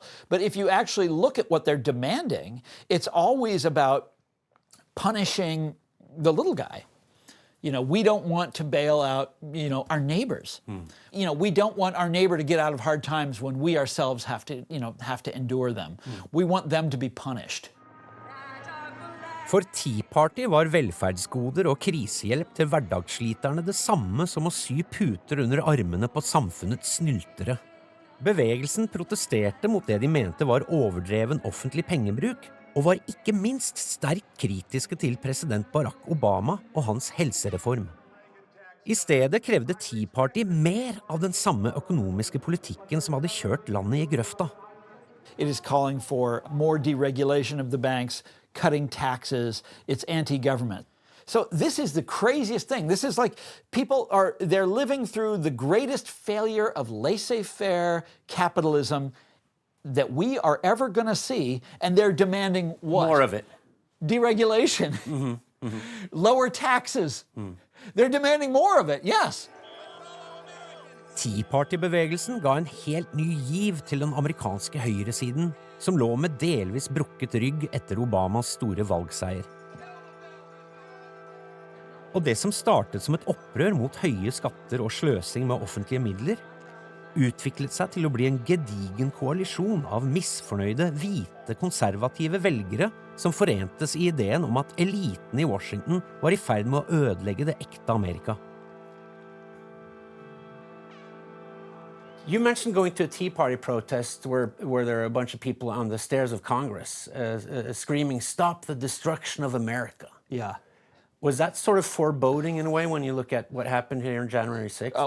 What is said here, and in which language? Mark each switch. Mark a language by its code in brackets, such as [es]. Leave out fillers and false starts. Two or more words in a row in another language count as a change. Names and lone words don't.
[en] But if you actually look at what they're demanding, it's always about punishing the little guy. We don't want to bail out, our neighbors. We don't want our neighbor to get out of hard times when we ourselves have to endure them. We want them to be punished. [no] For Tea Party var velferdsgoder og krisehjelp til hverdagssliterne det samme som å sy puter under armene på samfunnets snyltere. Bevegelsen protesterte mot det de mente var overdreven offentlig pengebruk, og var ikke minst sterkt kritiske til president Barack Obama og hans helsereform. I stedet krevde Tea Party mer av den samme økonomiske politikken som hadde kjørt landet i grøfta. [en] It is calling for more deregulation of the banks, cutting taxes. It's anti-government. So this is the craziest thing. This is like they're living through the greatest failure of laissez-faire capitalism that we are ever going to see, and they're demanding what? More of it. deregulation, lower taxes. They're demanding more of it, yes. [no] Tea Party-bevegelsen ga en helt ny giv til den amerikanske høyresiden, som lå med delvis brukket rygg etter Obamas store valgseier. Og det som startet som et opprør mot høye skatter og sløsing med offentlige midler, utviklet seg til å bli en gedigen koalisjon av misfornøyde, hvite, konservative velgere som forentes i ideen om at eliten i Washington var i ferd med å ødelegge det ekte Amerika. [en] You mentioned going to a Tea Party protest where there are a bunch of people on the stairs of Congress screaming, "Stop the destruction of America." Yeah. Was that sort of foreboding in a way when you look at what happened here on January 6th?